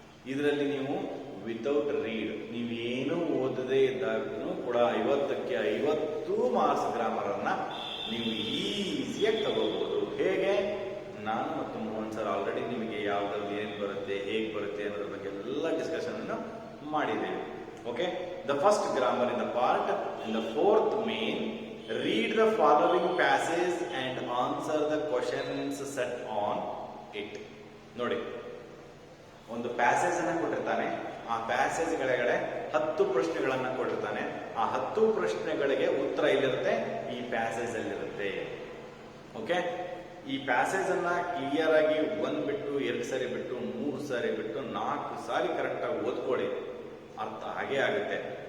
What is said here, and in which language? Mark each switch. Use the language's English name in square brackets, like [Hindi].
[Kannada] ಇದರಲ್ಲಿ ನೀವು [English] without read [Kannada] ನೀವೇನು ಓದದೇ ಇದ್ದಾಗೂ ಕೂಡ 50ಕ್ಕೆ 50 ಮಾರ್ಕ್ಸ್ ಗ್ರಾಮರ್ ಅನ್ನ ನೀವು ಈಸಿಯಾಗಿ ತಗೋಬಹುದು. ಹೇಗೆ? ನಾನು ಮತ್ತು ಮೋಹನ್ ಸರ್ ಆಲ್ರೆಡಿ ನಿಮಗೆ ಯಾವ್ದ್ರಲ್ಲಿ ಏನ್ ಬರುತ್ತೆ, ಹೇಗೆ ಬರುತ್ತೆ ಅನ್ನೋದ್ರ ಬಗ್ಗೆ ಎಲ್ಲ ಡಿಸ್ಕಷನ್ ಅನ್ನು ಮಾಡಿದ್ದೇವೆ. [English] Okay, the first grammar in the part in the 4th main, read the following passage and answer the questions set on it. [Kannada] ನೋಡಿ, ಒಂದು ಪ್ಯಾಸೇಜ್ ಅನ್ನ ಕೊಟ್ಟಿರ್ತಾನೆ. ಆ ಪ್ಯಾಸೇಜ್ ಕೆಳಗಡೆ 10 ಪ್ರಶ್ನೆಗಳನ್ನ ಕೊಟ್ಟಿರ್ತಾನೆ. ಆ 10 ಪ್ರಶ್ನೆಗಳಿಗೆ ಉತ್ತರ ಇಲ್ಲಿರುತ್ತೆ, ಈ ಪ್ಯಾಸೇಜ್ ಅಲ್ಲಿರುತ್ತೆ. ಓಕೆ, ಈ ಪ್ಯಾಸೇಜ್ ಅನ್ನ ಕ್ಲಿಯರ್ ಆಗಿ 1 ಬಿಟ್ಟು 2 ಸಾರಿ ಬಿಟ್ಟು 3 ಸಾರಿ ಬಿಟ್ಟು 4 ಸಾರಿ ಕರೆಕ್ಟ್ ಆಗಿ ಓದ್ಕೊಳ್ಳಿ. ಅರ್ಥ ಹಾಗೆ ಆಗುತ್ತೆ.